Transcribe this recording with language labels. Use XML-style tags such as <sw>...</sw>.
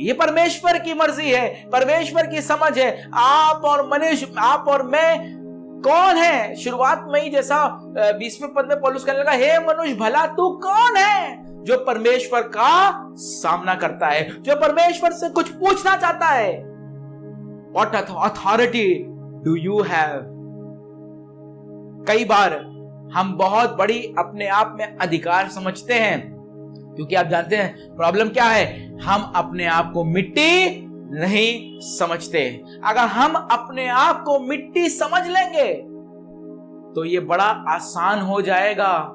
<hi>ये परमेश्वर की मर्जी है, परमेश्वर की समझ है। आप और मनुष्य, आप और मैं कौन है। शुरुआत में ही जैसा 20वें पद में पौलुस कहने लगा, हे मनुष्य भला तू कौन है, जो परमेश्वर का सामना करता है, जो परमेश्वर से कुछ पूछना चाहता है।</hi> <en>What authority do you have?</en> <hi>कई बार हम बहुत बड़ी अपने आप में अधिकार समझते हैं, क्योंकि आप जानते हैं प्रॉब्लम क्या है, हम अपने आप को मिट्टी नहीं समझते। अगर हम अपने आप को मिट्टी समझ लेंगे तो ये बड़ा आसान हो जाएगा।</hi>